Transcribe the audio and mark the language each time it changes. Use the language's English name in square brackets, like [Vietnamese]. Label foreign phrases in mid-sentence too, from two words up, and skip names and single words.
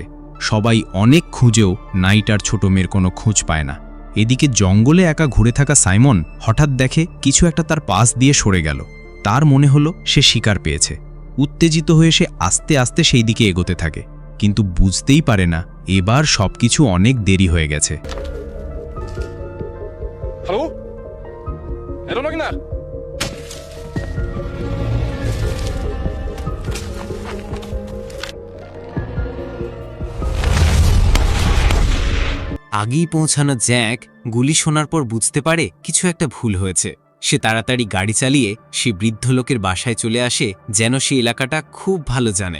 [Bangla] সবাই অনেক খুঁজেও নাইট আর ছোট মেয়ের কোনো খোঁজ পায় না। এদিকে জঙ্গলে একা ঘুরে থাকা সাইমন হঠাৎ দেখে কিছু একটা তার পাশ দিয়ে সরে গেল। তার মনে হলো সে শিকার পেয়েছে। উত্তেজিত হয়ে সে আস্তে আস্তে সেই দিকে এগোতে থাকে, কিন্তু বুঝতেই পারে না এবার সবকিছু অনেক দেরি হয়ে গেছে। [Norwegian] Hallo? Er er noen der? [Bangla] আগেই পৌঁছানো জ্যাক গুলি শোনার পর বুঝতে পারে কিছু একটা ভুল হয়েছে। সে তাড়াতাড়ি গাড়ি চালিয়ে সে বৃদ্ধ লোকের বাসায় চলে আসে, যেন সে এলাকাটা খুব ভালো জানে।